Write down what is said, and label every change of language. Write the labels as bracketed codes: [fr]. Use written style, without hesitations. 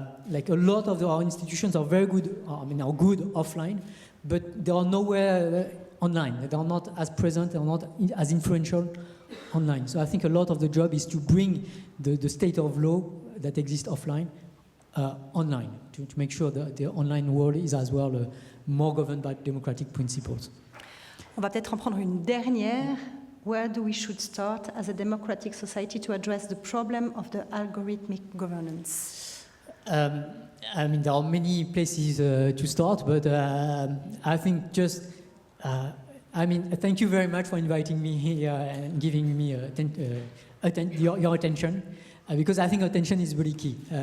[en] Like a lot of our institutions are very good, are good offline, but they are nowhere online. They are not as present, they are not as influential online. So I think a lot of the job is to bring the state of law that exists offline online, to make sure that the online world is as well more governed by democratic principles. [fr] On va peut-être en prendre une dernière. [en] Where do we should start as a democratic society to address the problem of the algorithmic governance? I mean, there are many places to start, but I think just, I mean, thank you very much for inviting me here and giving me your attention, because I think attention is really key.